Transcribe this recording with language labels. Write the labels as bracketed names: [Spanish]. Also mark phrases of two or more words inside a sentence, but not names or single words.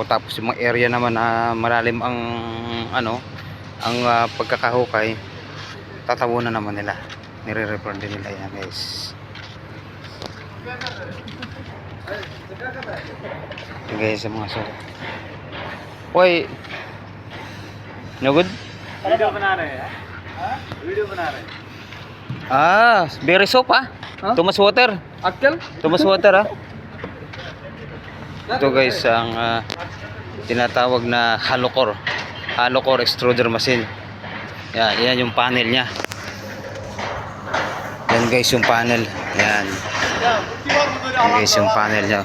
[Filipino] Tapos yung mga area naman na malalim ang ano, ang pagkakahukay, tatabunan naman nila. Nire-refer din nila yan guys. Ito guys sa mga sulit. [English] Hoy, no good? [Hindi] वीडियो बना रहे हैं वीडियो बना रहे हैं Berry soap Thomas water. अक्कल Thomas water [Filipino] Ito guys ang tinatawag na hollow core extruder machine. Yan yung panel niya. Yan guys yung panel. Yan guys yung panel niya.